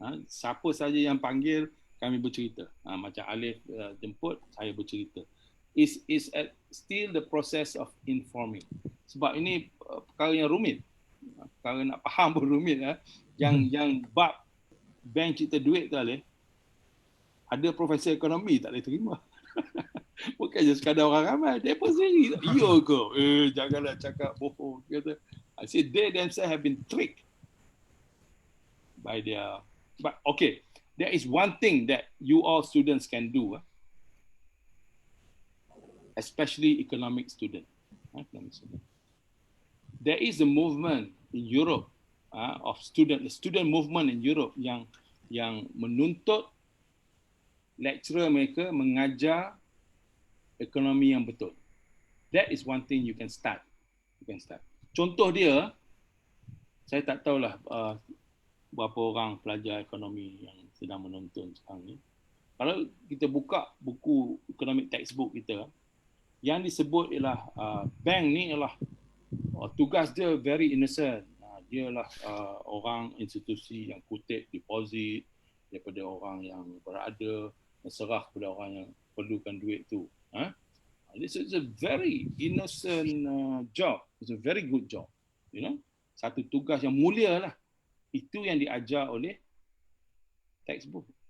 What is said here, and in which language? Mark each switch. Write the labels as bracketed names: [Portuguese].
[Malay] Siapa saja yang panggil, kami bercerita. Macam Alif jemput, saya bercerita. [English] Is still the process of informing. [Malay] Sebab ini perkara yang rumit. Perkara nak faham pun rumit. Yang bab bank cipta duit tu, Alif, ada profesor ekonomi tak boleh terima. Bukan je sekadar orang ramai, dia pun sendiri. Ya ke? Janganlah cakap bohong. Kata. [English] I say they themselves have been tricked by their... But okay, there is one thing that you all students can do, especially economic students. There is a movement in Europe of the student movement in Europe [Malay] yang menuntut lecturer mereka mengajar ekonomi yang betul. [English] That is one thing you can start. [Malay] Contoh dia, saya tak tahulah berapa orang pelajar ekonomi yang sedang menonton sekarang ni. Kalau kita buka buku economic textbook kita, yang disebut ialah bank ni ialah tugas dia [English] very innocent. [Malay] Dia lah orang institusi yang kutip deposit daripada orang yang berada, serah kepada orang yang perlukan duit tu. [English] This is a very innocent job. It's a very good job. You know, [Malay] satu tugas yang mulia lah. Itu yang diajar oleh textbook.